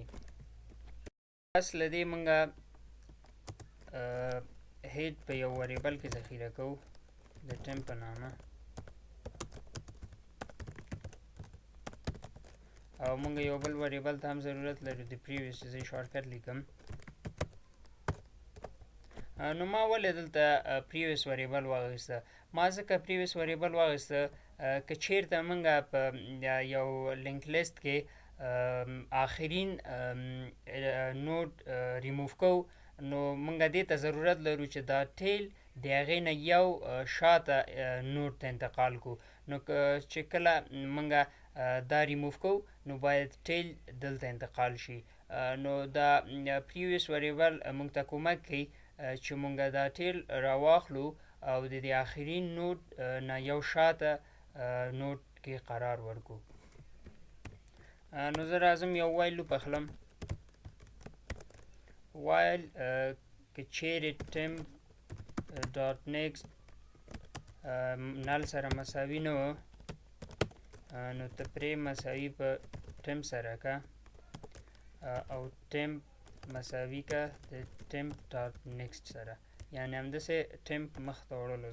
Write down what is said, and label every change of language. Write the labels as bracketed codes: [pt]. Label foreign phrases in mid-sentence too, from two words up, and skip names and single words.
[ps] پس له دې مونږ هیډ په یو وریبل کې ذخیره کوو د ټیم په نامه، او مونږ یو بل وریبل ته هم ضرورت لرو د پریویس. زه شارټکټ لیکم. نو ما ولې دلته [en] previous variable [ps] واخیسته؟ ما ځکه [en] previous variable [ps] واخیسته که چیرته مونږ په یو [en] linked list [ps] کې آخرین [en] node remove [ps] کوو نو مونږ دې ته ضرورت لرو چې دا ټیل د هغې نه یو شاته نود ته انتقال کو. نو چې کله مونږ دا ریموو کوو نو باید ټیل دلته انتقال شي. نو دا [en] previous variable [ps] مونږ ته کومک کوي چې مونږ دا ټیل راواخلو او د دې آخرین نود نه یو شاته نود کې قرار ورکو. نو زه راځم یو [en] while loop [ps] اخلم. وایل که چیرې [en] temp dot next null [ps] سره مساوي نه و نو ته پرې مساوي په ټیم سره که او ټیم مساوي که د [en] temp dot next [ps] سره، یعنې همداسې ټیم مخ ته وړلو.